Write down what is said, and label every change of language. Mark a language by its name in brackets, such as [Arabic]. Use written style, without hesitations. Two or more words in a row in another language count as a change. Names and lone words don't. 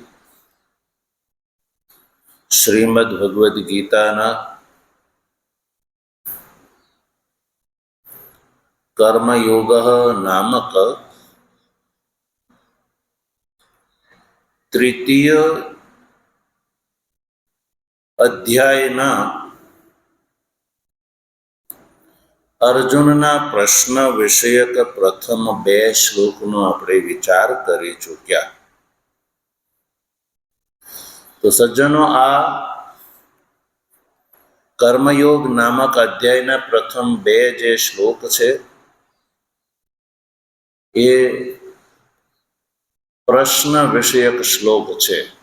[Gujarati] શ્રીમદ્ ભગવદ ગીતાના કર્મયોગ નામક તૃતીય અધ્યાયના અર્જુનના પ્રશ્ન વિષયક પ્રથમ 2 શ્લોકનો આપણે વિચાર કરી ચૂક્યા। તો સજ્જનો, આ કર્મયોગ નામક અધ્યાયના પ્રથમ 2 જે શ્લોક છે એ પ્રશ્ન વિષયક શ્લોક છે।